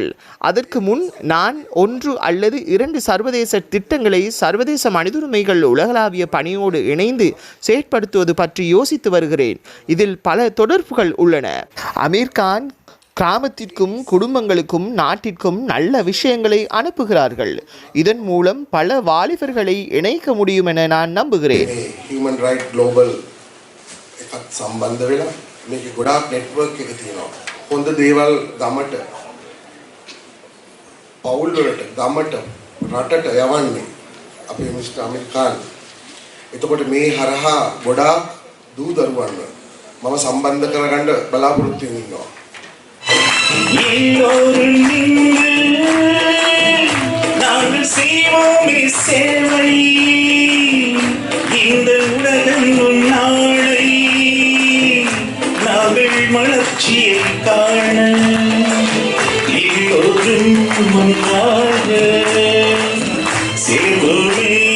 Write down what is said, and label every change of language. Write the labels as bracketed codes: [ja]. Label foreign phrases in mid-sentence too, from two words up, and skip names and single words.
[ta] அதற்கு முன் நான் 1 அல்லது 2 சர்வதேச திட்டங்களை சர்வதேச மனிதுரிமைகள் உலகளாவிய பணியோடு இணைந்து செயற்படுத்துவது பற்றி யோசித்து வருகிறேன். இதில் பல தொடர்புகள் உள்ளன. அமீர் கான் கிராமத்திற்கும் குடும்பங்களுக்கும் நாட்டிற்கும் நல்ல விஷயங்களை அனுப்புகிறார்கள். இதன் மூலம் பல வாலிபர்களை இணைக்க முடியும் என நான் நம்புகிறேன். [si] ஹியூமன் ரைட் குளோபல் එකත් සම්බන්ධ වෙලා මේක ගොඩාක් නෙට්වර්ක් එක තියෙනවා. හොඳ දේවල් ගමට පවුල් වලට ගමට රටට යවන්නේ අපේ මිස්ටර් අමීර් खान. එතකොට මේ හරහා ගොඩාක් දූ දරුවන්ව මම සම්බන්ධ කරගන්න බලාපොරොත්තු වෙනවා. [ta] நாங்கள் செய்வோமே சேவை இந்த உலகம் நாளை நாங்கள் மலர்ச்சியை காண எல்லோரும் ஒன்றாக சேர்வோமே